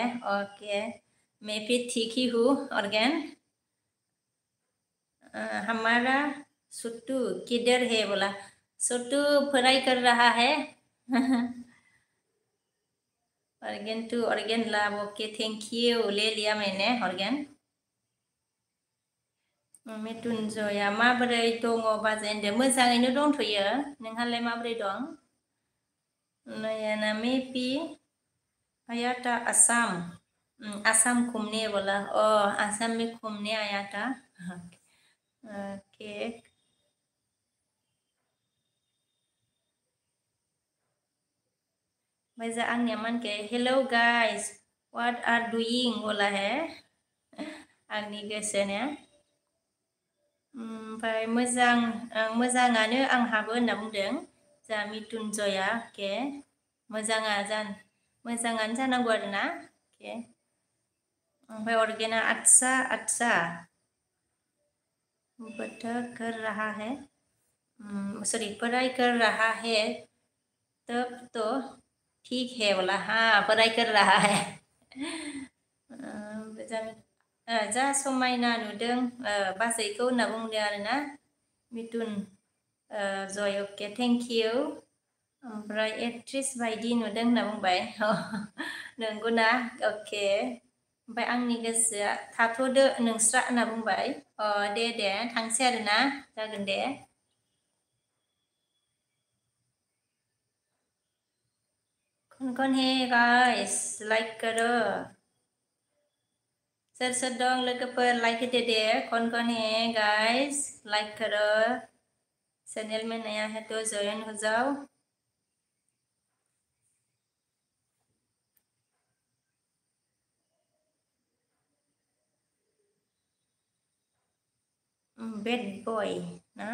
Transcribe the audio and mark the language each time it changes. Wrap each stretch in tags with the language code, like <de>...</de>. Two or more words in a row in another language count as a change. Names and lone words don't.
<hi>ओके, मैं भी ठीक ही हूँ ऑर्गेन। हमारा सुट्टू किधर है बोला, सुट्टू पढ़ाई कर रहा है। ऑर्गेन टू ऑर्गेन लाभ। ओके,</hi> <en>thank you,</en> <hi>ले लिया मैंने ऑर्गेन।</hi> <brx>मिथुनजया माबोरै दङ बाजै होनदों? मोजाङैनो दंथ'यो, नोंहालाय माबोरै दं?</brx> <hi>नयना मेपि आया था असम। असम घूमने बोला। असम में घूमने आया था। ओके, वैसे आंनिया मान के</hi> <en>hello guys what are doing</en> <hi>बोला है</hi> <brx>आंनि गोसोनो। ओमफ्राय मोजाङानो आंहाबो होनना बुंदों जा मिथुनजया। अके, मोजाङानो जानांगौ आरोना।</brx> <hi>अके, ओमफ्राय अर्गेना अच्छा बता कर रहा है, सॉरी पढ़ाई कर रहा है, तब तो ठीक है बोला। हाँ, पढ़ाई कर रहा है।</hi> <brx>जा समायना नुदों बाजैखौ होनना बुंदों आरोना मिथुन जय।</brx> <en>okay, thank you.</en> <brx>ओमफ्राय एक्ट्रिस बायदि नुदों होनना बुंबाय। नंगौना? अके, ओमफ्राय आंनि गोसोआ थाथ'दो नोंस्रा होनना बुंबाय। दे थांसै आरोना, जागोन दे।</brx> <hi>कौन है गाइस, लाइक करो।</hi> <brx>सोर दं लोगोफोर, लाइक होदो दे।</brx> <hi>कौन है गाइस, लाइक करो। चैनल में नया है तो ज्वाइन हो जाओ।</hi> <en>bad boy ना।</en>